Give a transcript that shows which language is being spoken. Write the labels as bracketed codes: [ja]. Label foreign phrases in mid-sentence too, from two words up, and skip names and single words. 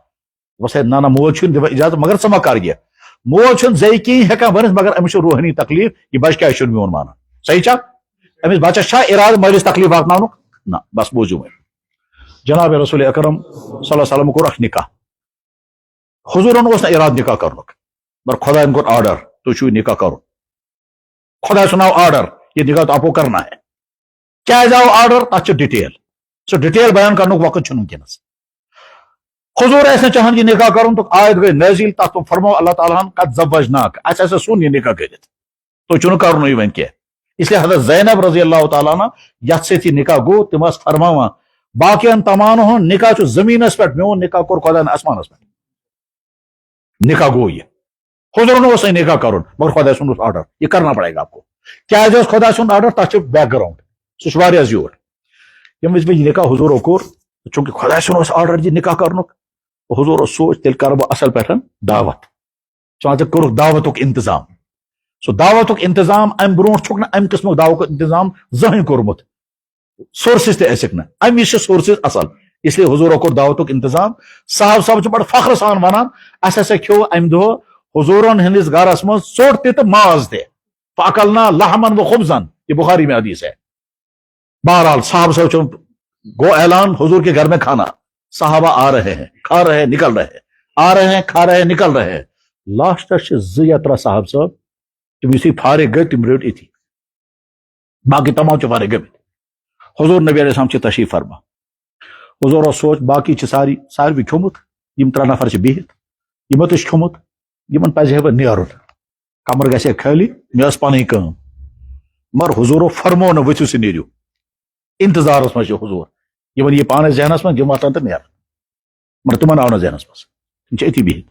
[ks] بس ہے نہ مول چھُنہٕ دِوان اجازت مگر ژٕ مہ کر یہِ. مول چھُنہٕ زیٚیہِ کِہیٖنۍ ہٮ۪کان ؤنِتھ مگر أمِس چھُ روحٲنی تکلیف, یہِ بچہِ کیٛازِ چھُنہٕ میون مانان. صحیح چھا؟ أمِس بچس چھا ارادٕ مٲلِس تکلیف واتناونُک؟ نہ. بس بوٗزِو وۄنۍ, جناب رسول اکرم [ar] صلی اللہ علیہ وسلم [ks] کوٚر اکھ نکاح. حضورن اوس نہٕ ارادٕ نکاح کرنُک مگر خۄدایَن کوٚر آرڈر تُہۍ چھُو نکاح کرُن. خۄداے سُنٛد آو آرڈر [ur] یہ نکاح تو آپ کو کرنا ہے. [ks] کیٛازِ آو آرڈر تتھ چھِ ڈِٹیل, سُہ ڈِٹیل بیان کرنُک وقت چھُنہٕ وٕنکیٚنس. حضور ٲسۍ نہٕ چاہان یہ نکاح کرُن تہٕ آیت گٔے نٲزِل, تتھ فرمو اللہ تعالیٰ ہن [ar] قد زوجناک, [ks] اسہِ ہسا ژھُن یہِ نکاح کٔرِتھ, تُہۍ چھُنہٕ کرنُے وۄنۍ کینٛہہ. اس لیے حضرت زینب [ar] رضی اللہ تعالیٰ عنہ [ks] یتھ سۭتۍ یہِ نکاح گوٚو تِم ٲس فرماوان باقین تمام ہُنٛد نکاح چھُ زٔمیٖنس پٮ۪ٹھ, میون نکاح کوٚر خۄداین آسمانس پٮ۪ٹھ. نکاح گوٚو یہِ, حضورن اوس نہٕ نکاح کرُن مگر خۄداے سُنٛد اوس آرڈر [ur] یہِ کرنا پڑے گا آپ کو. [ks] کیٛازِ اوس خۄداے سُنٛد آرڈر تتھ چھُ بیک گراوُنڈ, سُہ چھُ واریاہ زیوٗٹھ. ییٚمہِ وِزِ مےٚ یہِ نکاح حضورو کوٚر چوٗنکہِ خۄداے سُنٛد اوس آرڈر یہِ نکاح کرنُک, حضور اوس سوچ تیٚلہِ کرٕ بہٕ اصل پٲٹھۍ دعوت. ژٕ ژےٚ کوٚرُکھ دعوتُک انتظام, سُہ دعوتُک انتظام امہِ برونٛٹھ چھُکھ نہٕ امہِ قٕسمُک دعوتُک انتظام زٕہٕنۍ کوٚرمُت, سورسز تہِ ٲسِکھ نہٕ, امہِ وِزِ چھِ سورسز اصل. اس لیے حضورو کوٚر دعوتُک انتظام. صاحب صاحب چھُ بڑٕ فخرٕ سان ونان اسہِ ہسا کھیوٚو امہِ دۄہ حضورن ہٕنٛدِس گرس منٛز ژوٚٹ تہِ تہٕ ماز تہِ, [ar] فاکلنا لحمن و خبزن, [ur] یہ بخاری میں حدیث ہے. بہرحال [ks] صاحب صاحب چھُ گو [ur] اعلان حضور کے گھر میں کھانا, صحابہ آ رہے ہیں, کھا رہے ہیں, نکل رہے ہیں, آ رہے ہیں, کھا رہے ہیں, نکل رہے ہیں. [ks] لاسٹس چھِ 2 یا 3 صاحب صاحب تِم یُتھُے فارغ گٔے تِم رٔٹۍ أتھی, باقی تمام چھِ فارغ گٔمٕتۍ. حضور نبی [ar] علیہ السلام [ks] چھِ تشریف فرما. حضور اوس سوچ باقی چھِ ساروی کھیوٚمُت, یِم 3 نفر چھِ بِہِتھ, یِمو تہِ چھُ کھیوٚمُت, یِمن پزِ ہے وۄنۍ نیرُن, کمر گژھِ ہے خٲلی, مےٚ ٲس پنٕنۍ کٲم. مگر حضورو فرمو نہٕ ؤتھِو سا نیٖرِو, انتظارس منٛز چھِ حضور, یِمن یہِ پانس ذہنس منٛز یِم وۄتھان تہٕ نیران, مگر تِمن آو نہٕ ذہنس منٛز, تِم چھِ أتھی بِہِتھ.